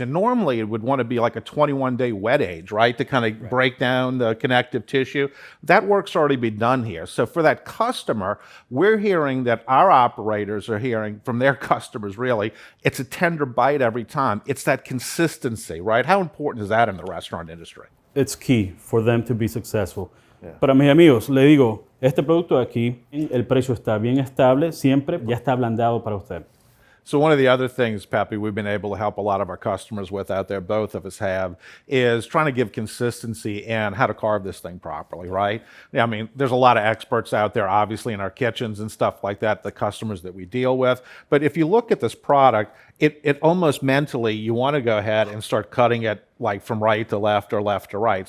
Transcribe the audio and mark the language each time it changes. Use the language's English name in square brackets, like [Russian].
[English] And normally it would want to be like a 21-day wet age, right? To kind of break down the connective tissue. That work's already been done here. So for that customer, we're hearing that our operators are hearing from their customers, really, it's a tender bite every time. It's that consistency, right? How important is that in the restaurant industry? It's key for them to be successful. Yeah. [Spanish] Para mis amigos, le digo, este producto de aquí, el precio está bien estable, siempre ya está ablandado para usted. [English] So one of the other things, Pepe, we've been able to help a lot of our customers with out there, both of us have, is trying to give consistency in how to carve this thing properly, right? I mean, there's a lot of experts out there, obviously, in our kitchens and stuff like that, the customers that we deal with. But if you look at this product, it almost mentally, you want to go ahead and start cutting it like from right to left or left to right.